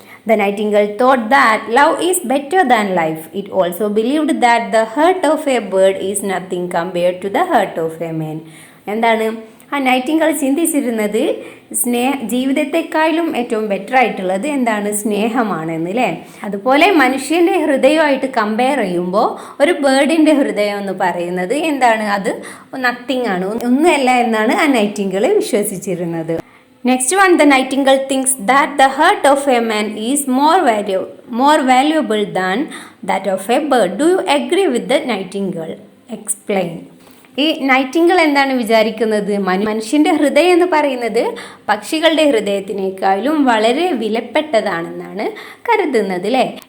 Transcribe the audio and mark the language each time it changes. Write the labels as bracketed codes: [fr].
[en] The nightingale thought that love is better than life. It also believed that the heart of a bird is nothing compared to the heart of a man. [ml] എന്താണ് ആ Nightingale ചിന്തിച്ചിരുന്നത്? ജീവിതത്തെക്കാളും ഏറ്റവും better ആയിട്ടുള്ളത് എന്താണ്? സ്നേഹമാണെന്ന്, അല്ലേ? അതുപോലെ മനുഷ്യൻ്റെ ഹൃദയമായിട്ട് compare ചെയ്യുമ്പോൾ ഒരു ബേർഡിൻ്റെ ഹൃദയം എന്ന് പറയുന്നത് എന്താണ്? അത് നത്തിങ് ആണ്, ഒന്നുമല്ല എന്നാണ് ആ Nightingale വിശ്വസിച്ചിരുന്നത്. [en] Next one, the nightingale thinks that the heart of a man is more valuable than that of a bird. Do you agree with the nightingale? Explain. [ml] ഈ നൈറ്റിംഗേൾ എന്താണ് വിചാരിക്കുന്നത്? മനുഷ്യൻ്റെ ഹൃദയം എന്ന് പറയുന്നത് പക്ഷികളുടെ ഹൃദയത്തിനേക്കാളും വളരെ വിലപ്പെട്ടതാണെന്നാണ് കരുതുന്നത്, അല്ലേ?